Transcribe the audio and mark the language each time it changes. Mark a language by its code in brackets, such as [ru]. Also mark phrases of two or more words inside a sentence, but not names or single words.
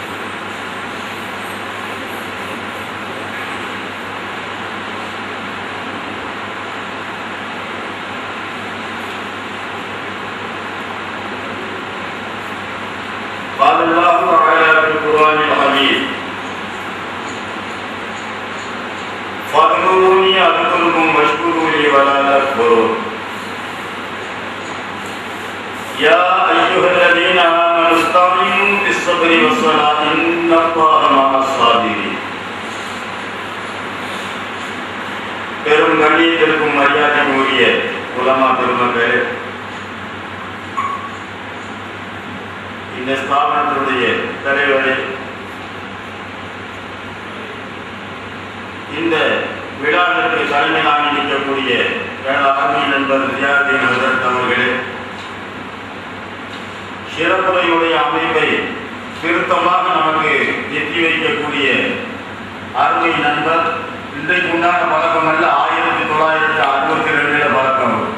[ar] قال الله تعالى في القرآن الحميد فاذكروني أذكركم واشكروا لي ولا تكفرون. يا أيها الذين آمنوا استعينوا بالصبر والصلاة إن الله مع الصابرين. [ta] பெரும் கண்ணியத்திற்கும் மரியாதைக்குரிய உலமா பெருமக்களே, இந்த ஸ்தாபனத்தினுடைய தலைவரை, இந்த விழாவிற்கு தலைமை தாங்கி நிற்கக்கூடிய அருமை நண்பர் ரியாதீன் ஹசரத் அவர்களே, சிறப்புரையுடைய அமைப்பை திருத்தமாக நமக்கு எத்தி வைக்கக்கூடிய அருமை நண்பர், இன்றைக்கு உண்டான பழக்கம் அல்ல, 1962 பழக்கம்,